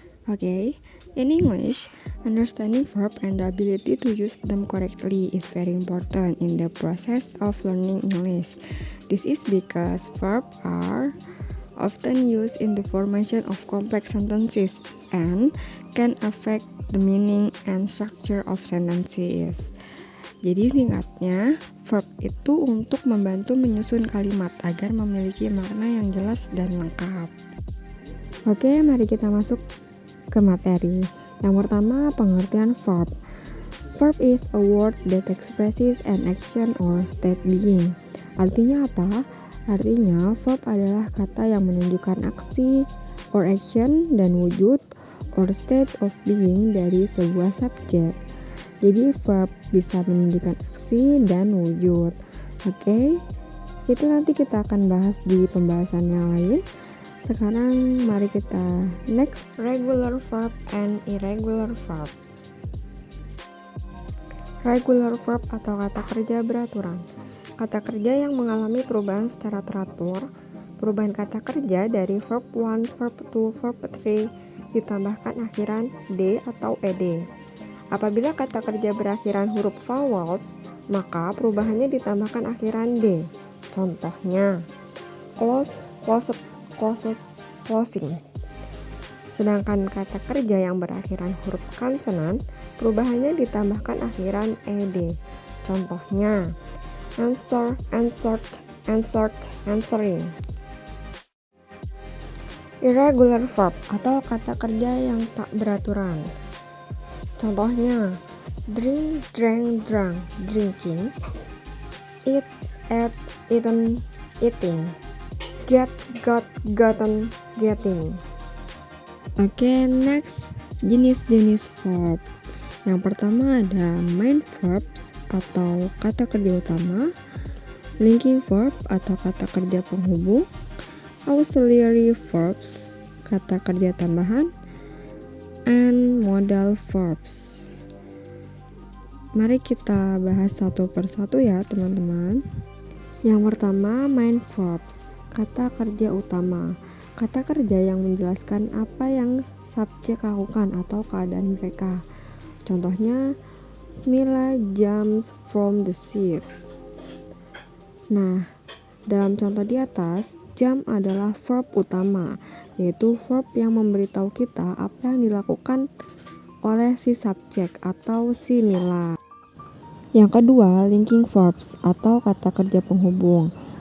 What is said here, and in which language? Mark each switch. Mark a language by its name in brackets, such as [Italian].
[English] Okay, in English, understanding verb and the ability to use them correctly is very important in the process of learning English. This is because verbs are often used in the formation of complex sentences and can affect the meaning and structure of sentences. [Indonesian] Jadi singkatnya, verb itu untuk membantu menyusun kalimat agar memiliki makna yang jelas dan lengkap. Oke, mari kita masuk ke materi. Yang pertama, pengertian verb. [English] Verb is a word that expresses an action or state being. [Indonesian] Artinya apa? Artinya, verb adalah kata yang menunjukkan aksi [English] or action [Indonesian] dan wujud [English] or state of being [Indonesian] dari sebuah subjek. Jadi verb bisa menunjukkan aksi dan wujud. Oke, itu nanti kita akan bahas di pembahasan yang lain. Sekarang mari kita next, [English] regular verb and irregular verb. [Indonesian] Regular verb atau kata kerja beraturan. Kata kerja yang mengalami perubahan secara teratur. Perubahan kata kerja dari verb 1, verb 2, verb 3 ditambahkan akhiran d atau ed. Apabila kata kerja berakhiran huruf vowels, maka perubahannya ditambahkan akhiran d. Contohnya, close, closed, closed, closing. Sedangkan kata kerja yang berakhiran huruf konsonan, perubahannya ditambahkan akhiran ed. Contohnya, answer, answered, answered, answering. Irregular verb atau kata kerja yang tak beraturan. Contohnya, drink, drank, drunk, drinking, eat, ate, eaten, eating, get, got, gotten, getting. Oke, next, jenis-jenis verb. Yang pertama ada main verbs atau kata kerja utama, linking verb atau kata kerja penghubung, auxiliary verbs, kata kerja tambahan, [English] and modal verbs. [Indonesian] Mari kita bahas satu persatu ya teman-teman. Yang pertama, main verbs, kata kerja utama. Kata kerja yang menjelaskan apa yang subjek lakukan atau keadaan mereka. Contohnya, [English] Mila jumps from the seat. [Indonesian] Nah, dalam contoh di atas, jump adalah verb utama, yaitu verb yang memberitahu kita apa yang dilakukan oleh si subjek atau si Mila. Yang kedua, linking verbs atau kata kerja penghubung.